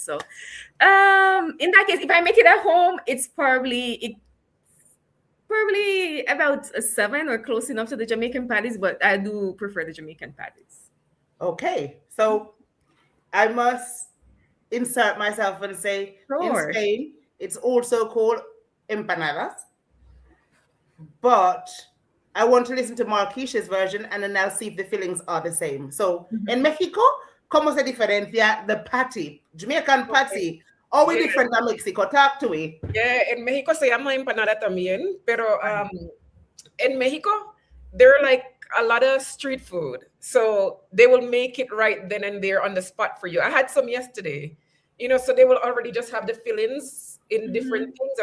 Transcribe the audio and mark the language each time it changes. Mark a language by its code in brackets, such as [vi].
[en] So in that case, if I make it at home, it's probably about a 7 or close enough to the Jamaican patties, but I do prefer the Jamaican patties. Okay, so I must insert myself and say, sure. In Spain, it's also called empanadas, but I want to listen to Marquisha's version and then I'll see if the fillings are the same. So, in Mexico, [es] ¿cómo se diferencia [en] the patty? Jamaican patty. Are we different than Mexico? Talk to me. Yeah, [es] en México se llama empanada también, pero [en] in Mexico, there are like a lot of street food. So they will make it right then and there on the spot for you. I had some yesterday, so they will already just have the fillings in different things.